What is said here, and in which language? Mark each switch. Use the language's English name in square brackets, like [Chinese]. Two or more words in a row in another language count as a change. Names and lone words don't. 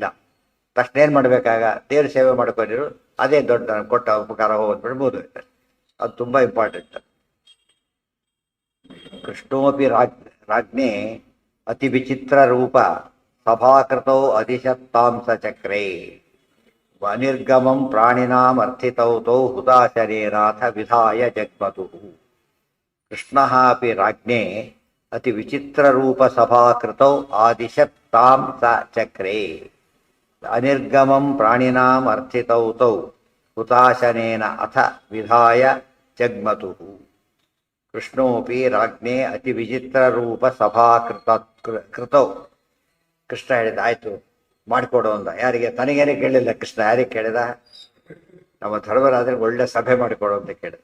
[Kannada] ತಕ್ಷಣ ಏನು ಮಾಡಬೇಕಾಗ ದೇವ್ರ ಸೇವೆ ಮಾಡ್ಕೊಂಡಿರು, ಅದೇ ದೊಡ್ಡ ಕೊಟ್ಟ ಉಪಕಾರ ಹೋಗ್ಬಿಡ್ಬೋದು. ಅದು ತುಂಬ ಇಂಪಾರ್ಟೆಂಟ್. [Sanskrit] ಕೃಷ್ಣೋಪಿ ರಾಜ್ಞೆ ಅತಿ ವಿಚಿತ್ರ ರೂಪ ಸಭಾಕೃತೌ ಅಧಿಶತ್ತಾಂಸ ಚಕ್ರೇ ಅನಿರ್ಗಮಂ ಪ್ರಾಣಿನಾಂ ಅರ್ಥಿತೌ ತೌ ಹುತಾಶನೇನಾಥ ವಿಧಾಯ ಜಗ್ಮತು. ಕೃಷ್ಣ ಅಪಿ ರಾಜ್ಞೆ ಅತಿ ವಿಚಿತ್ರ ರೂಪ ಸಭಾಕೃತೌ ಆದಿಶತ್ತಾಂಸ ಚಕ್ರೇ ಅನಿರ್ಗಮಂ ಪ್ರಾಣಿನಾಂ ಅರ್ಥಿತೌ ತೌ ಹುತಾಶನೇನ ಅಥ ವಿಧಾಯ ಜಗ್ಮತು. ಕೃಷ್ಣೋಪಿ ರಾಜ್ಞೆ ಅತಿ ವಿಚಿತ್ರ ರೂಪ ಕೃತೌ. [Kannada] ಕೃಷ್ಣ ಹೇಳಿದ ಆಯಿತು ಮಾಡಿಕೊಡು ಅಂದ. ಯಾರಿಗೆ? ತನಗೇನೆ ಕೇಳಿಲ್ಲ ಕೃಷ್ಣ. ಯಾರಿಗೆ ಕೇಳಿದ? ನಮ್ಮ ಧರ್ಮರಾದ್ರೆ ಒಳ್ಳೆ ಸಭೆ ಮಾಡಿಕೊಡು ಅಂತ ಕೇಳಿದ.